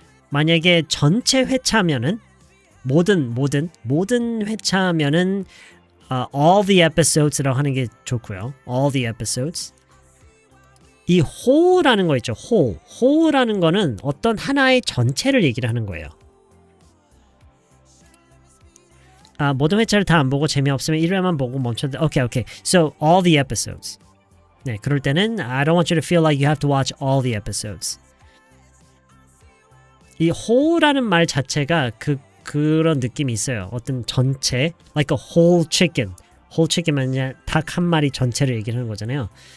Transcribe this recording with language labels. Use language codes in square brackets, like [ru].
[ko] 만약에 전체 회차면은 모든 회차면은 [en] all the episodes [ko] 라고 하는 게 좋고요. [en] all the episodes. [ko] 이 whole라는 거 있죠. whole라는 거는 어떤 하나의 전체를 얘기를 하는 거예요. 모든 회차를 다 안 보고 재미없으면 1회만 보고 멈췄는데 okay. [en] So all the episodes. [ko] 네, 그럴 때는 [en] I don't want you to feel like you have to watch all the episodes. [ko] 이 whole라는 말 자체가 그런 느낌이 있어요. 어떤 전체, [en] like a whole chicken. [ko] whole chicken은 닭 한 마리 전체를 얘기를 하는 거잖아요.